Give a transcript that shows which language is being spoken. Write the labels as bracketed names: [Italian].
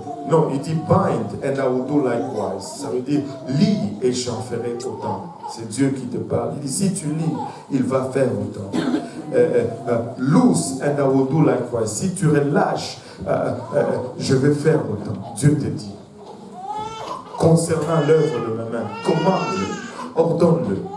[French] Non, il dit [English] bind and I will do likewise. [French] Ça veut dire lis et j'en ferai autant. C'est Dieu qui te parle. Il dit si tu lis, il va faire autant. [English] Loose and I will do likewise. [French] Si tu relâches, je vais faire autant. Dieu te dit. Concernant l'œuvre de ma main, commande-le, ordonne-le.